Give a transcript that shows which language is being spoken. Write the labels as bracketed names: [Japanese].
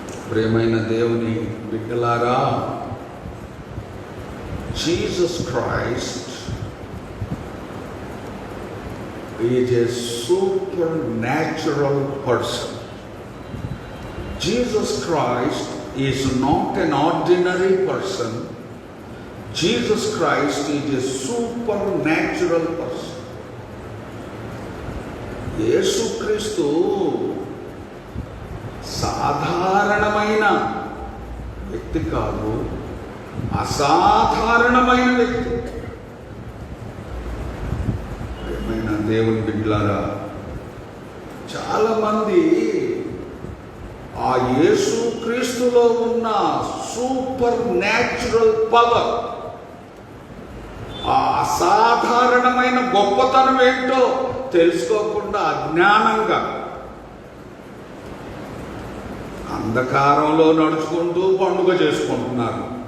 [Telugu] ప్రేమైన దేవుని బిడ్డలారా, [English] Jesus Christ is a supernatural person. Jesus Christ is not an ordinary person. Jesus Christ is a supernatural person. [Telugu] యేసు క్రీస్తు సాధారణమైన వ్యక్తి కాదు, అసాధారణమైన వ్యక్తి. ఏమైనా దేవుని బిడ్డలారా, చాలామంది ఆ యేసు క్రీస్తులో ఉన్న [English] supernatural power, [Telugu] ఆ అసాధారణమైన గొప్పతనం ఏంటో తెలుసుకోకుండా అజ్ఞానంగా అంధకారంలో నడుచుకుంటూ పండుగ చేసుకుంటున్నారు.